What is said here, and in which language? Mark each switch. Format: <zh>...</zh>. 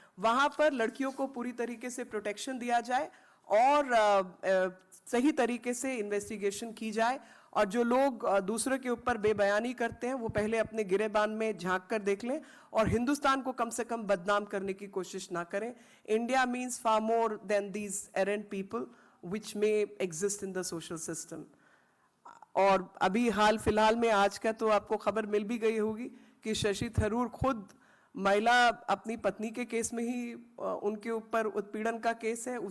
<hi>वहाँ पर लड़कियों को पूरी तरीके से प्रोटेक्शन दिया जाए और सही तरीके से इन्वेस्टिगेशन की जाए, और जो लोग दूसरों के ऊपर बेबयानी करते हैं वो पहले अपने गिरेबान में झांक कर देख लें और हिंदुस्तान को कम से कम बदनाम करने की कोशिश ना करें.</hi> <en>India means far more than these errant people which may exist in the social system.</en> <hi>और अभी हाल फिलहाल में आज का तो आपको खबर मिल भी गई होगी कि शशि थरूर खुद महिला अपनी पत्नी के केस में ही उनके ऊपर उत्पीड़न का केस है.</hi>